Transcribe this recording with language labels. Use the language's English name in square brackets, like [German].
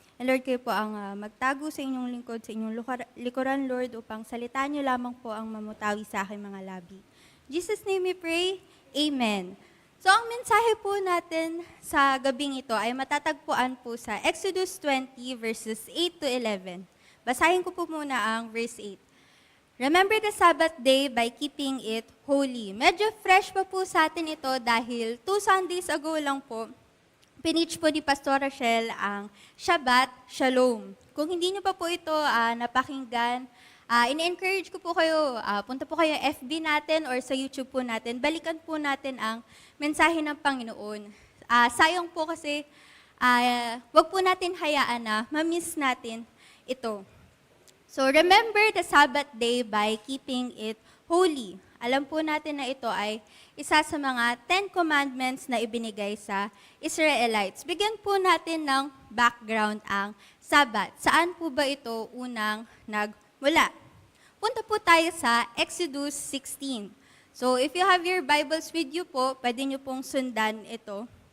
[Filipino] And Lord, kayo po ang magtago sa inyong lingkod, sa inyong likuran, Lord, upang salitaan niyo lamang po ang mamutawi sa aking mga labi. [English] In Jesus' name we pray, Amen. [Filipino] So ang mensahe po natin sa gabing ito ay matatagpuan po sa Exodus 20 verses 8 to 11. Basahin ko po muna ang verse 8. [English] Remember the Sabbath day by keeping it holy. [Filipino] Medyo fresh pa po sa atin ito dahil 2 Sundays ago lang po, pinitch po ni Pastor Rachel ang Shabbat Shalom. Kung hindi niyo pa po ito napakinggan, ini-encourage ko po kayo, punta po kayo FB natin or sa YouTube po natin, balikan po natin ang mensahe ng Panginoon. Sayang po kasi, wag po natin hayaan na ma-miss natin ito. [English] So remember the Sabbath day by keeping it holy. [Filipino] Alam po natin na ito ay isa sa mga 10 commandments na ibinigay sa Israelites. Bigyan po natin ng background ang Sabbath. Saan po ba ito unang nagmula? Punta po tayo sa Exodus 16. [English] So if you have your Bibles with you [Filipino] po, pwede nyo pong sundan ito.